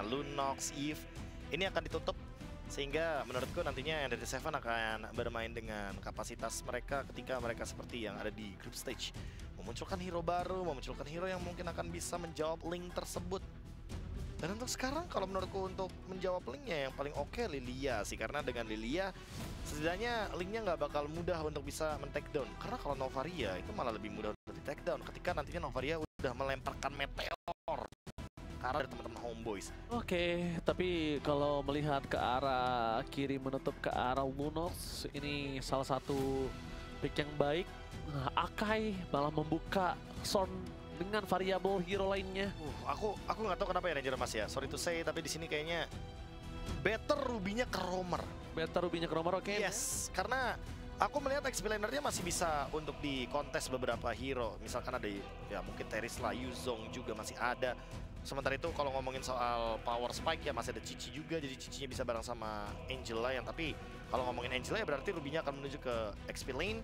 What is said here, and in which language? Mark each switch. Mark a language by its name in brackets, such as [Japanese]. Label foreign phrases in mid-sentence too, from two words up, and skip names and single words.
[Indonesian] Lunox, Eve, ini akan ditutup. Sehingga menurutku nantinya Entity Seven akan bermain dengan kapasitas mereka ketika mereka seperti yang ada di [English] group stage. [Indonesian] Memunculkan hero baru, memunculkan hero yang mungkin akan bisa menjawab link tersebut. Dan untuk sekarang kalau menurutku untuk menjawab linknya yang paling oke Lilia sih. Karena dengan Lilia setidaknya linknya nggak bakal mudah untuk bisa men- [English] take down. [Indonesian] Karena kalau Novaria itu malah lebih mudah untuk di- [English] take down [Indonesian] ketika nantinya Novaria udah melemparkan meteor ke arah dari teman-teman Homeboys. Oke, tapi kalau melihat ke arah kiri menutup ke arah Lunox, ini salah satu pick yang baik. Akai malah membuka Sorn dengan variabel hero lainnya. Aku nggak tahu kenapa ya Ranger Mas ya. [English] Sorry to say, [Indonesian] tapi di sini kayaknya better Ruby-nya ke Roamer. Better Ruby-nya ke Roamer, oke. Yes, karena aku melihat XP laner-nya masih bisa untuk di kontes beberapa hero. Misalkan ada ya mungkin Terisla, Yuzong juga masih ada. Sementara itu kalau ngomongin soal [English] power spike [Indonesian] ya masih ada Cici juga, jadi Cicinya bisa bareng sama Angela yang tapi kalau ngomongin Angela ya berarti Ruby-nya akan menuju ke XP lane.